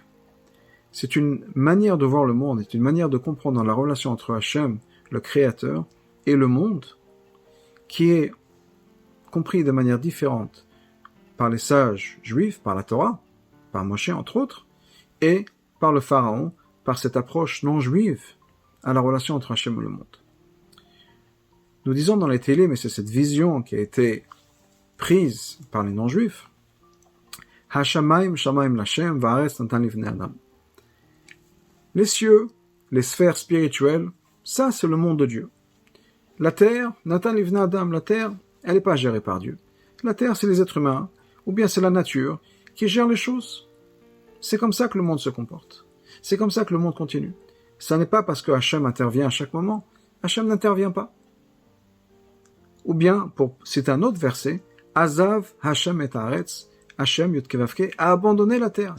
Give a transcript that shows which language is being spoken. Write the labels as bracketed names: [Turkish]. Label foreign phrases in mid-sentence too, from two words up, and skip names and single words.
[French] C'est une manière de voir le monde, c'est une manière de comprendre la relation entre Hachem, le Créateur, et le monde, qui est compris de manière différente par les sages juifs, par la Torah, par Moshe entre autres, et par le Pharaon, par cette approche non juive à la relation entre Hachem et le monde. Nous disons dans les Télim, mais c'est cette vision qui a été prise par les non-juifs, [Hebrew] השמים שמים לה' והארץ נתן לבני אדם. [French] Les cieux, les sphères spirituelles, ça c'est le monde de Dieu. La terre, [Hebrew] נתן לבני אדם, [French] la terre, elle n'est pas gérée par Dieu. La terre, c'est les êtres humains, ou bien c'est la nature qui gère les choses. C'est comme ça que le monde se comporte. C'est comme ça que le monde continue. Ça n'est pas parce que Hachem intervient à chaque moment. Hachem n'intervient pas. Ou bien, pour citer un autre verset, [Hebrew] עזב ה' את הארץ, [French] Hachem [Hebrew] יוד-קא ואו-קא [French] a abandonné la terre.